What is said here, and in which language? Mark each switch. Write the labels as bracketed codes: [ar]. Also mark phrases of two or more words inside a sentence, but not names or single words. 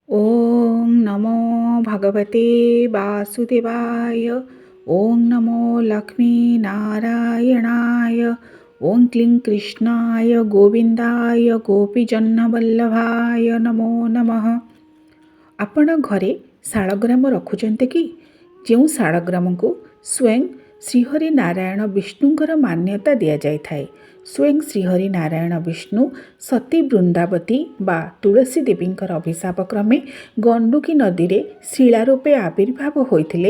[sa] ओम नमो भगवते वासुदेवाय। ओम नमो लक्ष्मी नारायणाय। ओम क्लीं कृष्णाय गोविंदाय गोपीजन्नवल्लभाय नमो नमः। [or] ଆପଣ ଘରେ ଶାଳଗ୍ରାମ ରଖୁଛନ୍ତି କି? ଯେଉଁ ଶାଳଗ୍ରାମକୁ ସ୍ୱୟଂ ଶ୍ରୀହରି ନାରାୟଣ ବିଷ୍ଣୁଙ୍କର ମାନ୍ୟତା ଦିଆଯାଇଥାଏ। ସ୍ୱୟଂ ଶ୍ରୀହରି ନାରାୟଣ ବିଷ୍ଣୁ ସତୀ ବୃନ୍ଦାବତୀ ବା ତୁଳସୀ ଦେବୀଙ୍କର ଅଭିଶାପ କ୍ରମେ ଗଣ୍ଡୁକୀ ନଦୀରେ ଶିଳା ରୂପେ ଆବିର୍ଭାବ ହୋଇଥିଲେ।